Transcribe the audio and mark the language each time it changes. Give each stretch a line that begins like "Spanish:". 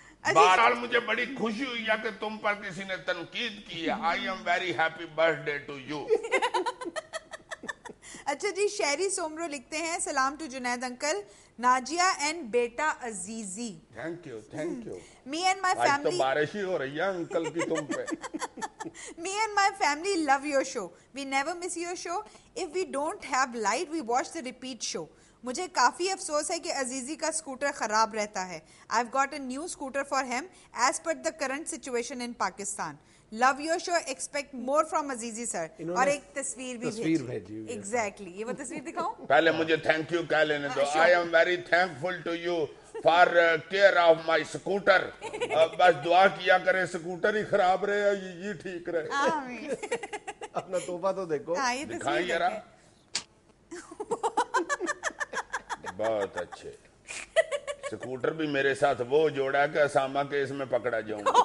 Urdu: بہرحال مجھے بڑی خوشی ہوئی ہے کہ تم پر کسی نے تنقید کی ہے.
English: I am very happy birthday to you یو.
Urdu: اچھا جی, شہری سومرو لکھتے ہیں, سلام to Junaid uncle, Najia and beta عزیزی.
English: Thank you, thank you. Me and my
Urdu: آج تو
English: family,
Urdu: بارش ہی ہو رہی ہے انکل کی تم پہ.
English: me and my family love your show. We never miss your show. If we don't have light, we watch the repeat show.
Urdu: مجھے کافی افسوس ہے کہ عزیزی کا سکوٹر خراب رہتا ہے.
English: I've got a new scooter for him as per the current situation in Pakistan. Love your show. Expect more from Azizi sir.
Urdu: اور ایک تصویر بھی بھیجی. Exactly. یہ وہ تصویر دکھاؤں؟ پہلے مجھے تھینک یو کہہ لینے دو.
English: I am very thankful to you for care of my scooter.
Urdu: بس دعا کیا کرے اسکوٹر ہی خراب رہے, یہ ٹھیک رہے. آمین. اپنا تحفہ تو دیکھو, دکھائیں ذرا. بہت اچھے. اسکوٹر بھی میرے ساتھ وہ جوڑا کہ اسامہ کے اس میں پکڑا جاؤں.